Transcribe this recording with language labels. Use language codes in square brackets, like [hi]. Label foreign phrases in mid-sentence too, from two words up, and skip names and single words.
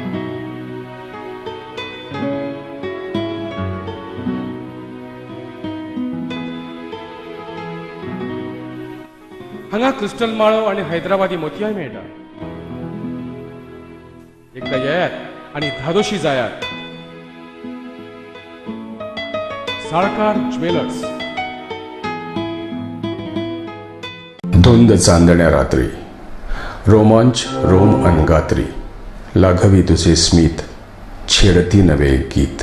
[kok] हांगा क्रिस्टल माळो आणि हैदराबादी मोतियाय मेळटा. एकदा येयात आणि धादोशी जायात. साळकार ज्वेलर्स. [mr] धुंद चांदण्या रात्री, रोमांच रोम अनगात्री, लाघवी तुझे स्मित, छेडती नवे गीत.